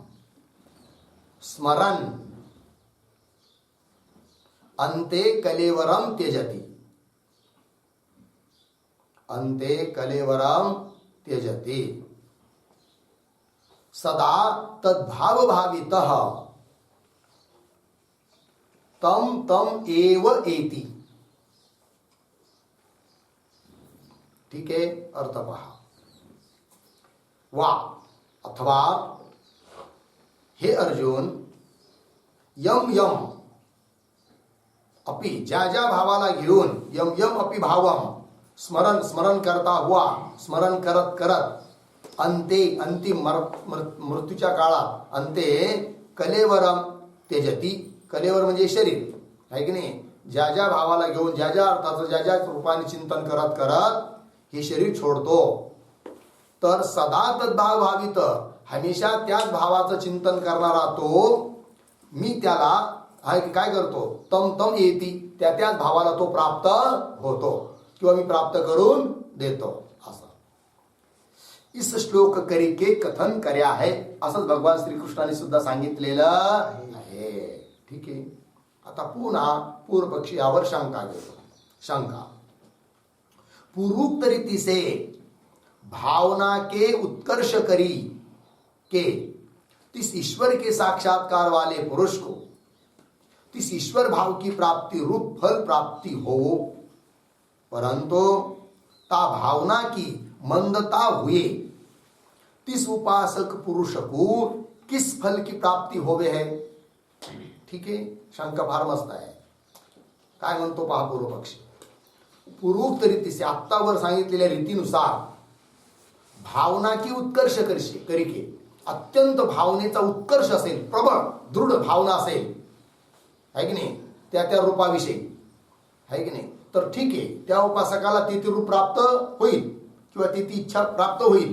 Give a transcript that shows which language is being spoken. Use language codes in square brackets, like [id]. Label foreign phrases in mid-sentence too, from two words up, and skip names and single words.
[sa] स्मरन् अन्ते कलेवरम त्यजति, अन्ते कलेवरम त्यजति सदा तद्भाव भावितः तम तम एव एति. [mr] ठीक आहे, अर्थ पहा. [sa] वा अथवा हे अर्जुन, यम यम अपि, [mr] ज्या ज्या भावाला घेऊन, [sa] यम यम अपि भावम, [hi] स्मरण करता हुआ, [mr] स्मरण करत करत, अंते अंतिम मृत्यूच्या काळात, [sa] अंते कलेवरम त्यजती, [mr] कलेवर म्हणजे शरीर आहे की नाही, ज्या ज्या भावाला घेऊन, ज्या ज्या अर्थाचं, ज्या ज्या रूपाने चिंतन करत करत हे शरीर सोडतो, तर [sa] सदा तद्भाव भावित, [mr] हमेशा त्याच भावाचं चिंतन करणारा तो, मी त्याला काय करतो, [sa] तम तम येती, [mr] त्या त्याच भावाला तो प्राप्त होतो किंवा मी प्राप्त करून देतो. असं [hi] इस श्लोक करिके कथन कर्या [mr] आहे, असंच भगवान श्रीकृष्णाने सुद्धा सांगितलेलं आहे. ठीक आहे. आता पुन्हा पूर्व पक्षी यावर शंका घेतो. शंका, [hi] पूर्वोक्त रीति से भावना के उत्कर्ष करी के तिस ईश्वर के साक्षात्कार वाले पुरुष को तिस ईश्वर भाव की प्राप्ति रूप फल प्राप्ति हो, परंतु ता भावना की मंदता हुए तिस उपासक पुरुष को किस फल की प्राप्ती होवे है. [mr] ठीक आहे, शंका फार मस्त आहे. काय म्हणतो पहा पूर्व पक्षी, [hi] पूर्वोक्त रीतीसे, [mr] आत्तावर सांगितलेल्या रीतीनुसार, [hi] भावना की उत्कर्ष करिके, [mr] अत्यंत भावनेचा उत्कर्ष असेल, प्रबळ दृढ भावना असेल, आहे की नाही, त्या त्या रूपाविषयी, आहे की नाही, तर ठीक आहे, त्या उपासकाला ते रूप प्राप्त होईल किंवा ती इच्छा प्राप्त होईल.